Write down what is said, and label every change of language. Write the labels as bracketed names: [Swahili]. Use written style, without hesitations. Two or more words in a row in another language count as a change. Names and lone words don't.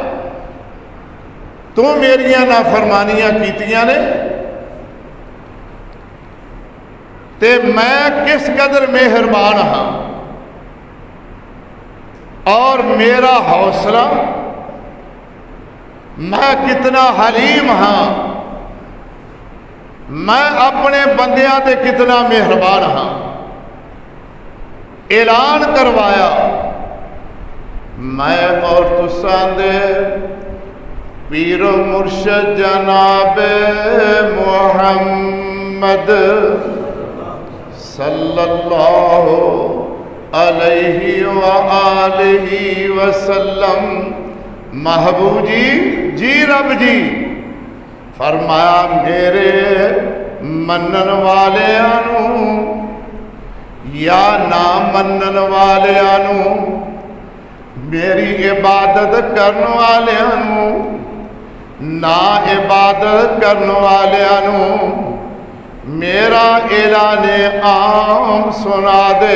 [Punjabi] تو میریاں نافرمانیاں کیتیاں نے، تے میں کس قدر مہربان ہاں اور میرا حوصلہ میں کنا حلیم ہاں، میں اپنے بندیاں تے کنا مہربان ہاں. اعلان کروایا میں اور تساں دے پیر مرشد جناب محمد [Arabic] صلى الله عليه وآله وسلم. [Punjabi] محبوب جی رب جی فرمایا میرے منن والیاں یا نہ منن والیاں، میری عبادت کرن والیاں نہ عبادت کرن والیاں میرا اعلان عام سنا دے.